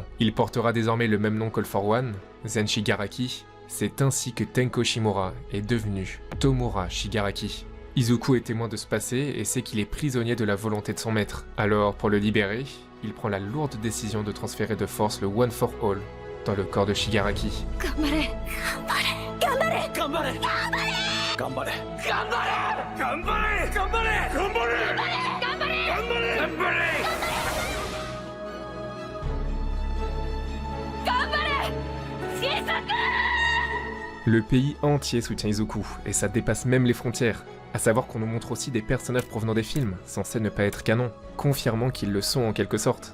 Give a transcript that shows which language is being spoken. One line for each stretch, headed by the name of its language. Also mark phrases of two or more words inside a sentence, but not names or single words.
French: Il portera désormais le même nom qu'All for One, Zen Shigaraki. C'est ainsi que Tenko Shimura est devenu Tomura Shigaraki. Izuku est témoin de ce passé et sait qu'il est prisonnier de la volonté de son maître. Alors, pour le libérer, il prend la lourde décision de transférer de force le One for All dans le corps de Shigaraki.
Japanese: 頑張れ頑張れ頑張れ頑張れ頑張れ頑張れ頑張れ頑張れ頑張れ頑張れ
French: Le pays entier soutient Izuku, et ça dépasse même les frontières. À savoir qu'on nous montre aussi des personnages provenant des films, censés ne pas être canon, confirmant qu'ils le sont en quelque sorte.